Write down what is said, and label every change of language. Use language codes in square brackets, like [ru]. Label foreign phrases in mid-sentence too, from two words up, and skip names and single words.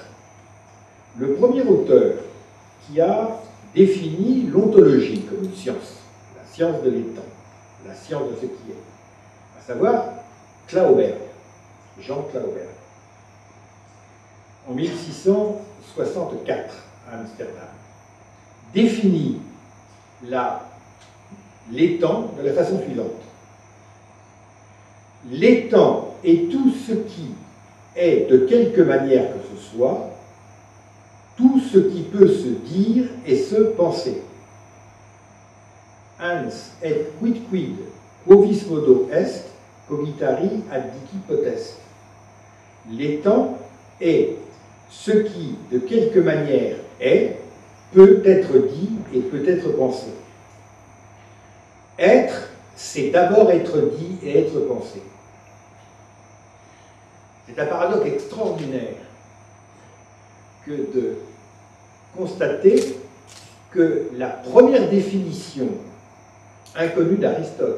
[fr] Le premier auteur qui a défini l'ontologie comme une science, la science de l'étant, la science de ce qui est, à savoir Clauberg, Jean Clauberg, en 1664 à Amsterdam, définit l'étang de la façon suivante. L'étang est tout ce qui est, de quelque manière que ce soit, tout ce qui peut se dire et se penser. [la] Ans et quidquid quovis modo est, cogitari ad dici potest. [fr] L'étant est ce qui, de quelque manière, est, peut être dit et peut être pensé. Être, c'est d'abord être dit et être pensé. C'est un paradoxe extraordinaire que de constater que la première définition inconnue d'Aristote,